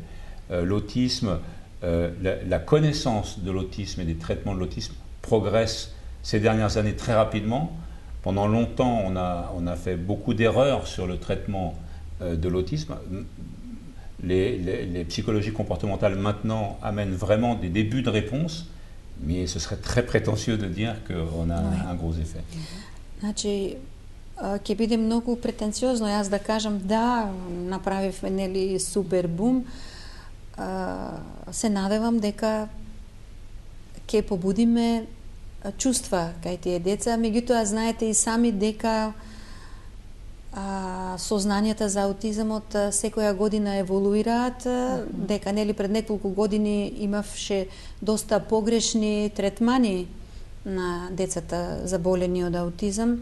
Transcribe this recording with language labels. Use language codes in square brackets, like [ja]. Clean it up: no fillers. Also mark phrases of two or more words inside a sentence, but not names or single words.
[fr] L'autisme, la connaissance de l'autisme et des traitements de l'autisme progresse ces dernières années très rapidement. Pendant longtemps, on a fait beaucoup d'erreurs sur le traitement de l'autisme. Les psychologies comportementales maintenant amènent vraiment des débuts de réponse, mais ce serait très prétentieux de dire qu'on a un gros effet. [mk] Значи, ќе биде многу претенциозно јас да кажам да, направивме нели супер бум. Се надевам дека ќе побудиме чувства кај тие деца, меѓутоа знаете и сами дека сознанијата за аутизмот секоја година еволуираат, дека нели пред неколку години имавше доста погрешни третмани на децата заболени од аутизам.